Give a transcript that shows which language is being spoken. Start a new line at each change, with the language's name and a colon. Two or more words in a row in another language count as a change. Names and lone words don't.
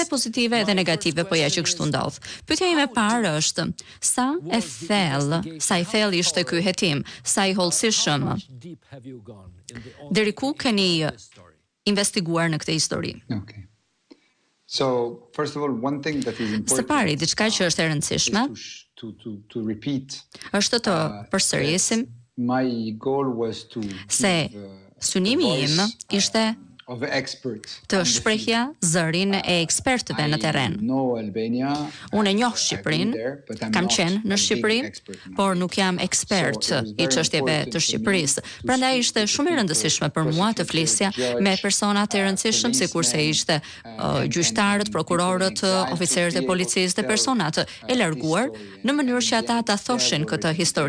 Albanian: pozitive edhe negative, po ja që kështu ndodh. Pyetja ime e parë është, sa i thellë ishte ky hetim, sa i hollësishëm, deri ku keni investiguar në këtë histori?
English: Okay. So, first of all, one thing that is important.
Albanian: Së pari, diçka që është e rëndësishme,
English: to repeat.
Albanian: Është të përsërisim
English: My goal was to
Albanian: se synimi im ishte të shprehja zërin e ekspertëve në terren. Unë e njoh Shqipërinë, kam qenë në Shqipëri, por nuk jam ekspert i çështjeve të Shqipërisë. Prandaj ishte shumë e rëndësishme për mua të flisja me persona të rëndësishëm, sikurse ishte gjyqtarët, prokurorët, oficerët e policisë dhe personat e larguar, në mënyrë që ata ta thoshin këtë histori.